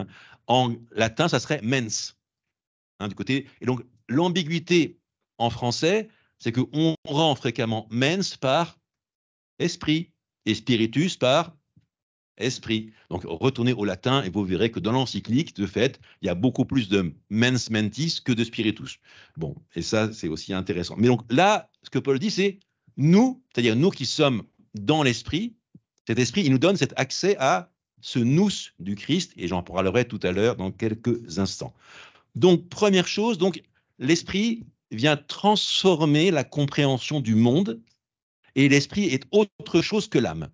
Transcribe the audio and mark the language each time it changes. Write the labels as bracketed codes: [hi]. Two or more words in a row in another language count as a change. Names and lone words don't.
[fr] En latin, ça serait mens, hein, du côté. Et donc, l'ambiguïté en français, c'est qu'on rend fréquemment mens par esprit et spiritus par esprit. Donc, retournez au latin et vous verrez que dans l'encyclique, de fait, il y a beaucoup plus de [la] mens mentis [fr] que de spiritus. Bon, et ça, c'est aussi intéressant. Mais donc là, ce que Paul dit, c'est nous, c'est-à-dire nous qui sommes dans l'esprit, cet esprit, il nous donne cet accès à ce nous du Christ, et j'en parlerai tout à l'heure dans quelques instants. Donc, première chose, donc l'esprit vient transformer la compréhension du monde, et l'esprit est autre chose que l'âme.